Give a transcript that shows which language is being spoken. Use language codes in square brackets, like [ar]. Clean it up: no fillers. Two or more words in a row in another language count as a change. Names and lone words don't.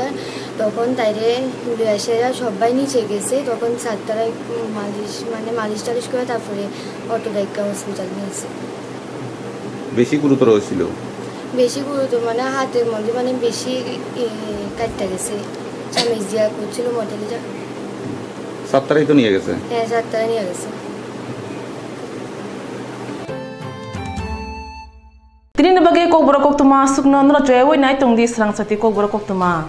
[bn] তখন তাইরে এসেরা সবাই নিচে গেছে, তখন সাতটারা মালিশ টালিশ করে তারপরে অটো ডাইকা হসপিটাল নিয়েছে। বেশি গুরুতর হয়েছিল? বেশি গুরুতর মানে হাতের মধ্যে মানে বেশি কাটতে গেছে, চামিচ দিয়া করছিল মডেলটা। সাতটারাই তো নিয়ে গেছে? হ্যাঁ, সাতটারা নিয়ে গেছে। [trp] Tini bagi Kokborok Kotwma sukno nro joy wai nai tong di Swrangchati Kokborok Kotwma